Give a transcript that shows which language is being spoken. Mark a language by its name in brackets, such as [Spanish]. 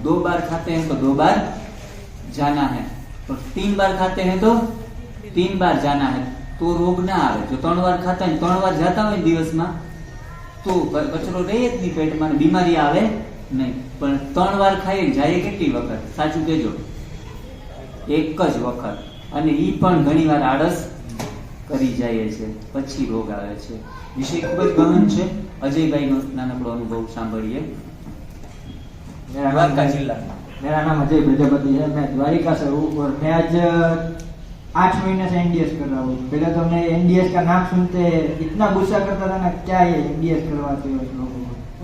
[Hindi] 2 बार खाते हैं तो 2 बार जाना है, और 3 बार खाते हैं तो 3 बार जाना है, तो रोग ना आवे। जो 3 बार खाता है 3 बार जाता हो दिवस में तो कचरो रहे જ नहीं पेट में, बीमारी आवे नहीं। [Gujarati] पण 3 बार खाई जाए કેટલી વખત? સાચું કહેજો, એક જ વખત, અને ઈ પણ ઘણીવાર આળસ કરી જાય છે, પછી રોગ આવે છે। વિષય ખૂબ જ ગહન છે। અજયભાઈનો નાનકડો અનુભવ સાંભળીએ। [Hindi] द्वारका जिला, मेरा नाम अजय प्रजापति है, मैं द्वारिका से हूँ और मैं आज 8 महीने से एनडीएस कर रहा हूँ। पहले तो मैं एनडीएस का नाम सुनते इतना गुस्सा करता था ना, क्या ये एनडीएस करवाते हो लोगों को।